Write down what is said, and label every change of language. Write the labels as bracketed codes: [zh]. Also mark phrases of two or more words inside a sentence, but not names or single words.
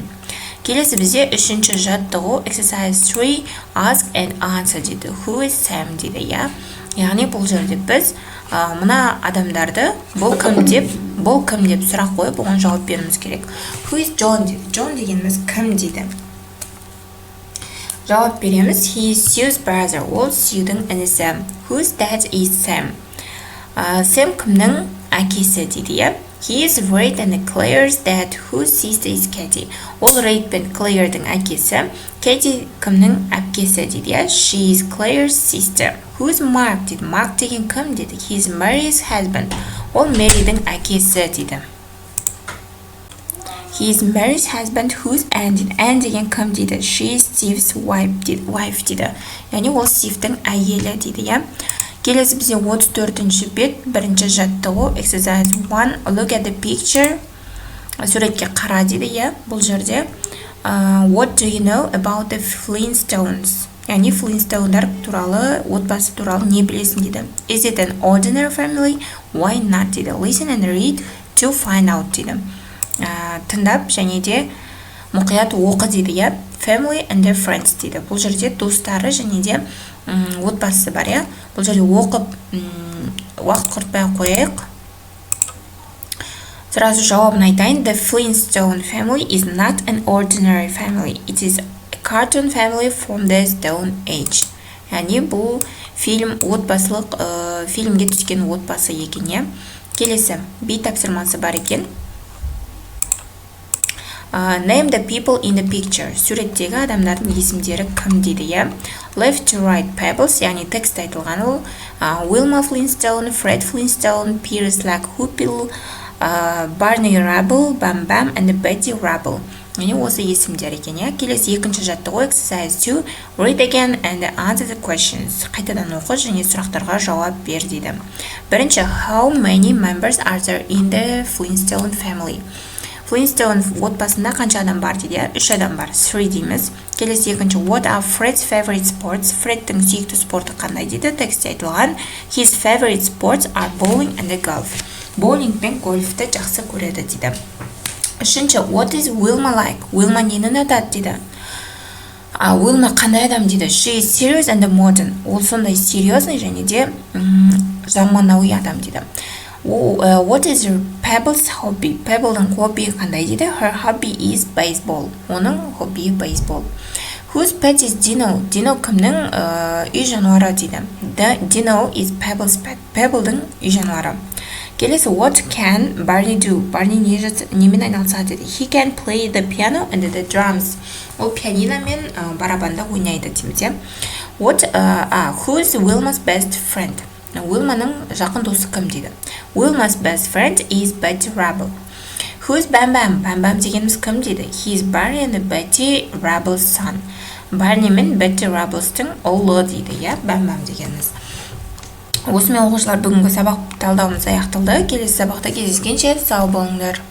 [kk] Келесі бізде үшінші жаттығу [en] exercise 3 ask and answer [kk] дейді. [en] Who is Sam дейді. [kk] Яғни бұл жерде біз мына адамдарды бұл кім деп сұрақ қойып, оған жауап беруіміз керек. [en] Who is John [kk] дейді. John дегеніміз кім дейді. Жауап береміз. [en] He is Sue's brother. [kk] Ол Sue'дің інісі. [en] Whose dad is Sam? [kk] Sam кімнің әкесі дейді. [en] He is Red and Claire's dad. Whose sister is Katie? [kk] Ол Red пен Claire'дің әкесі. Katie кімнің әпкесі дейді. [en] She is Claire's sister. Who's Mark [kk] дейді. Mark деген кім дейді. [en] He is Mary's husband. [kk] Ол Mary'дің әкесі дейді. [en] He is Mary's husband. Who's Anne дейді. [kk] Anne деген кім дейді. [en] She is Steve's wife дейді. [kk] Яғни ол Steve'дің әйелі дейді. Келесі бізде 34-ші бет, бірінші жаттығу exercise 1. [en] Look at the picture. [kk] Суретке қара дейді. Бұл жерде [en] what do you know about the Flintstones? [kk] Яғни Flintstone'дар туралы, отбасы туралы не білесің дейді. [en] Is it an ordinary family? Why not дейді. Listen and read to find out дейді. [kk] Тыңдап және де мұқият оқы дейді. Family and their friends дейді. Бұл жерде достары және де отбасы бар. Бұл жерде оқып уақыт құртпай қойайық. Сразу жауабын айтайын. [en] The Flintstone family is not an ordinary family. It is a cartoon family from the Stone Age. [kk] Яғни бұл фильм отбасылық, фильмге түскен отбасы екен. Келесі, B тапсырмасы бар екен. [en] Name the people in the picture. [kk] Суреттегі адамдардың есімдері кім дейді, иә? [en] Left to right pebbles, [kk] яғни текст айтылған ол. [en] Wilma Flintstone, Fred Flintstone, Piers Hoople, Barney Rubble, Bam Bam, and Betty Rubble. [kk] Яғни осы есімдер екен, иә? Келесі екінші жаттығу exercise 2. [en] Read again and answer the questions. [kk] Қайтадан оқы және сұрақтарға жауап бер дейді. Бірінші, [en] how many members are there in the Flintstone family? [kk] Flintstone отбасында қанша адам бар дейді? 3 адам бар. 3 дейміз. Келесі екінші, [en] what are Fred's favorite sports? [kk] Фредтің сүйікті спорты қандай дейді? Текстте айтылған. [en] His favorite sports are bowling and golf. [kk] Боулинг пен гольфті жақсы көреді дейді. Үшінші, [en] what is Wilma like? Wilma [kk] нені ұнатады дейді? Wilma қандай адам дейді? [en] She is serious and modern. [kk] Ол сондай серьезный және де заманауи адам дейді. [en] What is Pebble's hobby? [kk] Pebble'дің хобби қандай дейді? [en] Her hobby is baseball. [kk] Оның хобби baseball. [en] Whose pet is Dino? Dino [kk] кімнің үй жануары дейді? [en] Dino is Pebble's pet. [kk] Pebble'дің үй жануары. Келесі, [en] what can Barney do? Barney [kk] немен айналысады дейді? [en] He can play the piano and the drums. [kk] Ол пианино мен барабанда ойнайды дейміз. [en] Who's Wilma's best friend? [kk] Wilmaның жақын досы кім дейді? [en] Wilma's best friend is Betty Rubble. Who's Bam Bam? Bam Bam [kk] дегеніміз кім дейді? [en] He is Barney and Betty Rubble's son. [kk] Barney мен Betty Rubble'стың ұлы дейді, иә? Bam Bam дегеніміз. Осымен оқушылар бүгінгі сабақ талдауымыз аяқталды. Келесі сабақта кездескенше сау болыңдар.